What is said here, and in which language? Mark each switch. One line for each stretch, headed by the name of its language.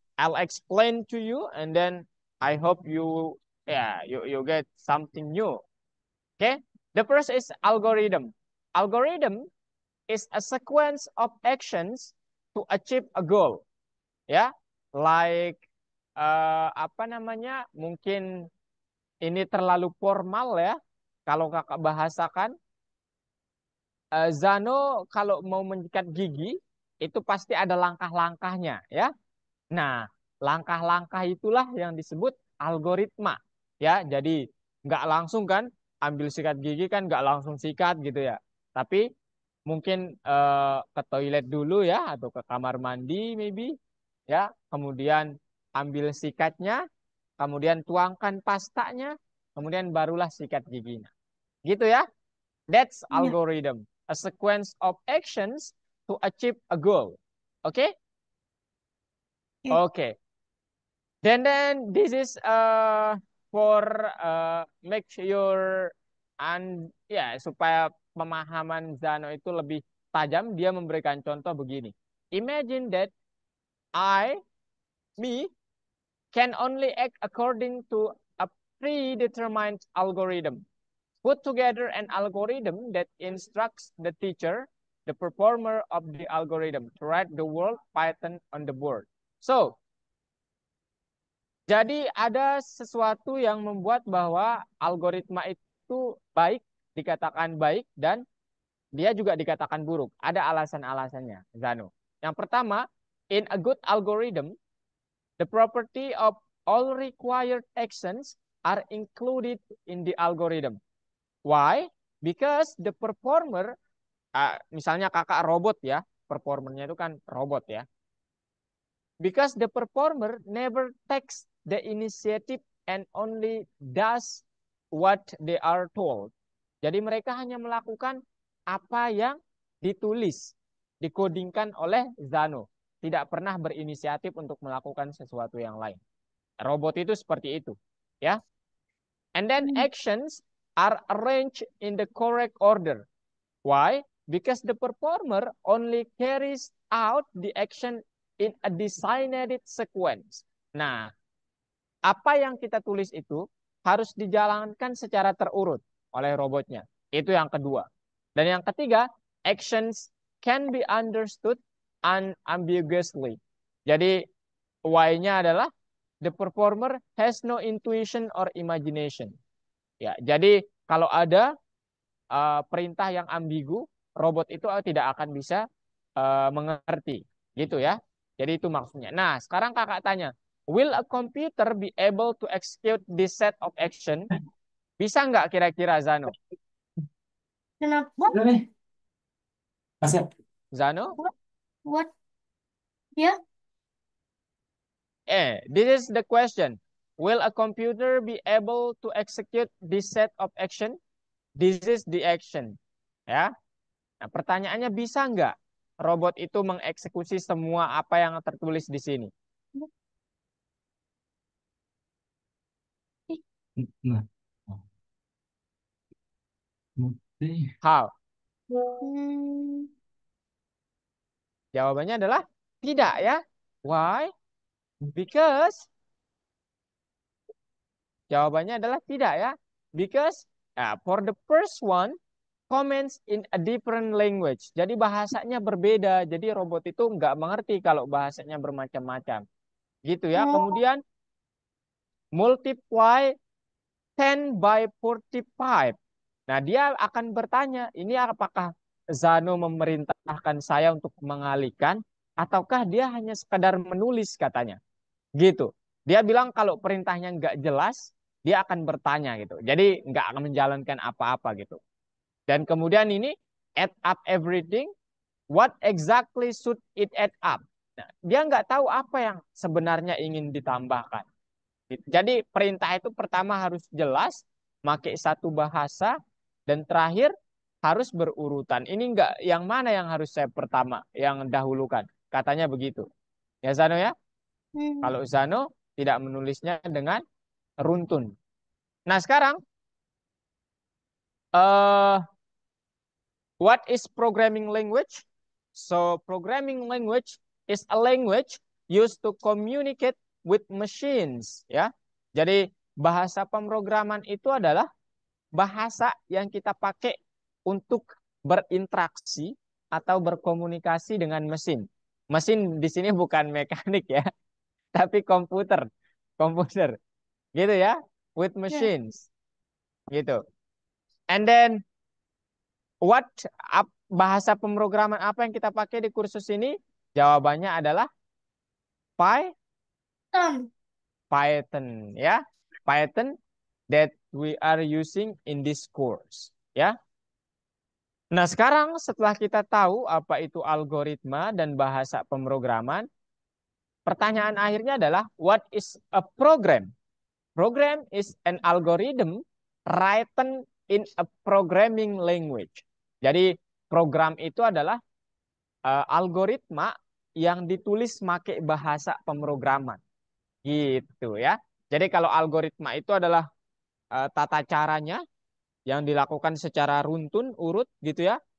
English: I'll explain to you, and then I hope you you get something new. Okay. The first is algorithm. Algorithm is a sequence of actions to achieve a goal.
Indonesian: Ya, like apa namanya? Mungkin ini terlalu formal ya. Kalau kakak bahasakan, Zano kalau mau menyikat gigi itu pasti ada langkah-langkahnya ya. Nah, langkah-langkah itulah yang disebut algoritma ya. Jadi nggak langsung kan ambil sikat gigi kan nggak langsung sikat gitu ya. Tapi mungkin ke toilet dulu ya atau ke kamar mandi
English: maybe
Indonesian: ya. Kemudian ambil sikatnya, kemudian tuangkan pastanya, kemudian barulah sikat giginya. Gitu ya.
English: That's
Indonesian: Ya.
English: algorithm, a sequence of actions to achieve a goal. Okay? Okay. Okay. Then this is for make your
Indonesian: supaya pemahaman Zano itu lebih tajam, dia memberikan contoh begini.
English: Imagine that me can only act according to a predetermined algorithm. Put together an algorithm that instructs the teacher, the performer of the algorithm, to write the word Python on the board.
Indonesian: So, jadi ada sesuatu yang membuat bahwa algoritma itu baik, dikatakan baik, dan dia juga dikatakan buruk. Ada alasan-alasannya, Zano.
English: Yang pertama, in a good algorithm, the property of all required actions are included in the algorithm. Why? Because the performer,
Indonesian: misalnya kakak robot ya, performernya itu kan robot ya.
English: Because the performer never takes the initiative and only does what they are told.
Indonesian: Jadi mereka hanya melakukan apa yang ditulis, dikodingkan oleh Zano. Tidak pernah berinisiatif untuk melakukan sesuatu yang lain. Robot itu seperti itu, ya.
English: And then actions are arranged in the correct order. Why? Because the performer only carries out the action in a designated sequence.
Indonesian: Nah, apa yang kita tulis itu harus dijalankan secara terurut oleh robotnya. Itu yang kedua. Dan yang ketiga,
English: actions can be understood unambiguously.
Indonesian: Jadi, why-nya adalah
English: the performer has no intuition or imagination.
Indonesian: Ya, jadi kalau ada perintah yang ambigu, robot itu tidak akan bisa mengerti, gitu ya. Jadi itu maksudnya. Nah, sekarang kakak tanya,
English: will a computer be able to execute this set of action?
Indonesian: Bisa nggak kira-kira Zano? Kenapa? Zano?
English: What?
Indonesian: Ya?
English: This is the question. Will a computer be able to execute this set of action? This is the action.
Indonesian: Ya. Nah, pertanyaannya bisa nggak robot itu mengeksekusi semua apa yang tertulis di sini? Nah.
English: How? Hmm,
Indonesian: Jawabannya adalah tidak ya.
English: Why? Because
Indonesian: jawabannya adalah tidak ya.
English: Because for the first one, comments in a different language.
Indonesian: Jadi bahasanya berbeda. Jadi robot itu nggak mengerti kalau bahasanya bermacam-macam. Gitu ya. oh, Kemudian
English: multiply 10 by 45.
Indonesian: Nah, dia akan bertanya, ini apakah Zano memerintahkan saya untuk mengalihkan ataukah dia hanya sekadar menulis katanya. Gitu. Dia bilang kalau perintahnya nggak jelas, dia akan bertanya gitu. Jadi nggak akan menjalankan apa-apa gitu. Dan kemudian ini
English: add up everything what exactly should it add up?
Indonesian: Nah, dia nggak tahu apa yang sebenarnya ingin ditambahkan. Jadi perintah itu pertama harus jelas, pakai satu bahasa, dan terakhir harus berurutan. Ini enggak, yang mana yang harus saya pertama, yang dahulukan. Katanya begitu. Ya Zano ya? Hmm. Kalau Zano tidak menulisnya dengan runtun. Nah sekarang,
English: eh what is programming language? So programming language is a language used to communicate with machines.
Indonesian: Ya, jadi bahasa pemrograman itu adalah bahasa yang kita pakai untuk berinteraksi atau berkomunikasi dengan mesin. Mesin di sini bukan mekanik ya, tapi komputer, komputer, gitu ya,
English: with
Indonesian: Ya.
English: machines,
Indonesian: gitu.
English: And then what
Indonesian: bahasa pemrograman apa yang kita pakai di kursus ini? Jawabannya adalah Tom. Python ya.
English: Python that we are using in this course
Indonesian: ya. Nah, sekarang setelah kita tahu apa itu algoritma dan bahasa pemrograman, pertanyaan akhirnya adalah
English: what is a program? Program is an algorithm written in a programming language.
Indonesian: Jadi program itu adalah algoritma yang ditulis pakai bahasa pemrograman. Gitu ya. Jadi kalau algoritma itu adalah tata caranya yang dilakukan secara runtun, urut gitu ya.